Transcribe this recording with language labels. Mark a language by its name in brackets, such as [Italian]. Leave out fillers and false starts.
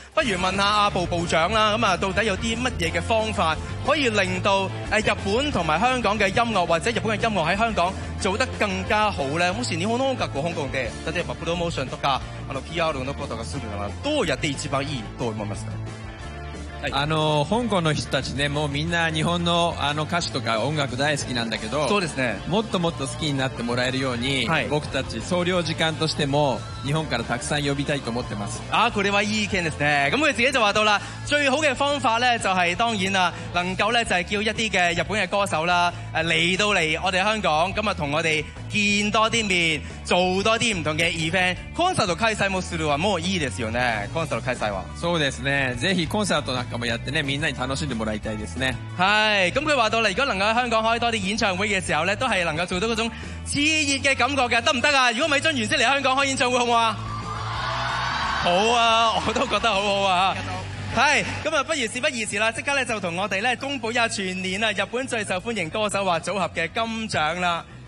[Cantonese] 不如問下阿部部長啦，咁啊，到底有啲乜嘢嘅方法可以令到日本同埋香港嘅音樂或者日本嘅音樂喺香港做得更加好咧？ [Japanese] もし日本の音楽を香港で例えばプロモーションとかPR のことがするならどうやって一番いいと思いますか？香港の人たちね、もうみんな日本のあの歌詞とか音楽大好きなんだけど、そうですね。もっともっと好きになってもらえるように、はい、僕たち総領事館としても日本からたくさん呼びたいと思ってます。あ、これはいい意見ですね。 [Cantonese] 咁佢自己就話到啦，最好嘅方法咧就係、是、當然啊，能夠咧就係、是、叫一啲嘅日本嘅歌手啦，嚟到嚟我哋香港，咁啊同我哋見多啲面，做多啲唔同嘅 event。 [Japanese] コンサート開催もするはもういいですよね。コンサート開催は。そうですね。ぜひコンサートなんかもやってね、みんなに楽しんでもらいたいですね。はい。 [Cantonese] 咁佢話到啦，如果能夠喺香港開多啲演唱會嘅時候咧，都係能夠做到嗰種熾熱嘅感覺嘅，得唔得啊？如果米津玄師嚟香港開演唱會，好唔好啊？好啊，我都覺得好好啊。系，咁啊，不如事不宜迟啦，即刻咧就同我哋咧公布一下全年啊日本最受欢迎歌手或组合嘅金奖啦。